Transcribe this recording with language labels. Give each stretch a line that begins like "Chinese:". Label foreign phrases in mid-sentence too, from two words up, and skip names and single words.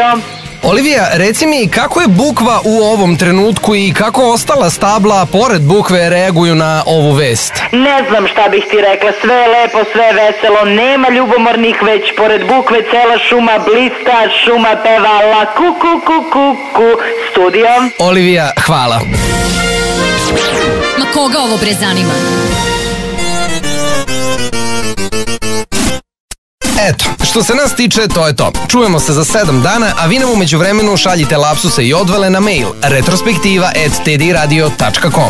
Serbian: Olivija, reci mi kako je bukva u ovom trenutku i kako ostala stabla pored bukve reaguju na ovu vest? Ne znam šta bih ti rekla, sve je lepo, sve je veselo, nema ljubomornih, već pored bukve cela šuma blista, šuma peva la ku ku ku ku ku. Studio. Olivija, hvala. Ma koga ovo bre zanima? Eto, što se nas tiče, to je to. Čujemo se za 7 dana, a vi nam u međuvremenu šaljite lapsuse i odvale na mail retrospektiva@tdradio.com.